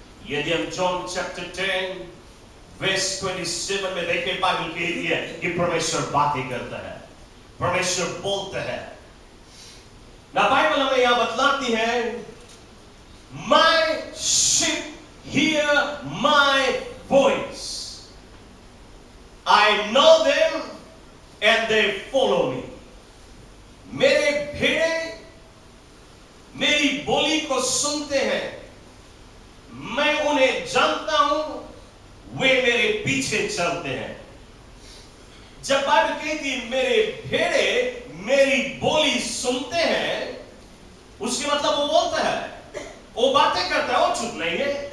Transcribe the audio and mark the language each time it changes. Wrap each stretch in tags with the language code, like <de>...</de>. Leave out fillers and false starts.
<hi>यदि हम John chapter 10 verse 27 में देखें, बाइबल कहती है कि परमेश्वर बातें करता है, परमेश्वर बोलता है। ना बाइबल हमें यहां बतलाती है,</hi> <en>My sheep hear my voice. I know them and they follow me.</en> <hi>मेरे भेड़े मेरी बोली को सुनते हैं, मैं उन्हें जानता हूं, वे मेरे पीछे चलते हैं। जब बाइबल कहती मेरे भेड़े मेरी बोली सुनते हैं, उसके मतलब वो बोलता है, वो बातें करता है, वो चुप नहीं है।</hi>